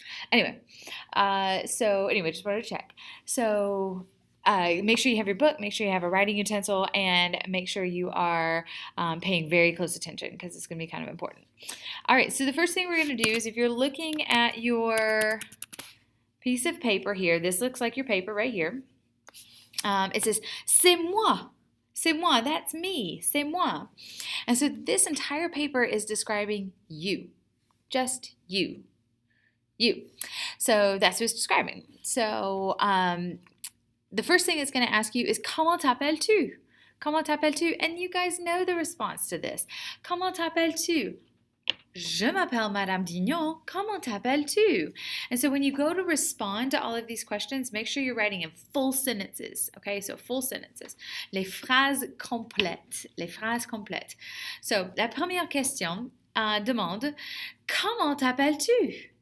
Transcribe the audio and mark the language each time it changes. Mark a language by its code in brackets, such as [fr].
[en] Anyway, just wanted to check. So make sure you have your book, make sure you have a writing utensil, and make sure you are paying very close attention because it's going to be kind of important. All right, so the first thing we're going to do is if you're looking at your piece of paper here, this looks like your paper right here. It says, [fr] c'est moi. C'est moi, [en] that's me, [fr] c'est moi. [en] And so this entire paper is describing you, just you, you. So that's what it's describing. So the first thing it's going to ask you is, [fr] comment t'appelles-tu? Comment t'appelles-tu? [en] And you guys know the response to this. [fr] Comment t'appelles-tu? Je m'appelle Madame Dignon. Comment t'appelles-tu? [en] And so when you go to respond to all of these questions, make sure you're writing in full sentences. Okay, so full sentences. [fr] Les phrases complètes. Les phrases complètes. So la première question demande, comment t'appelles-tu?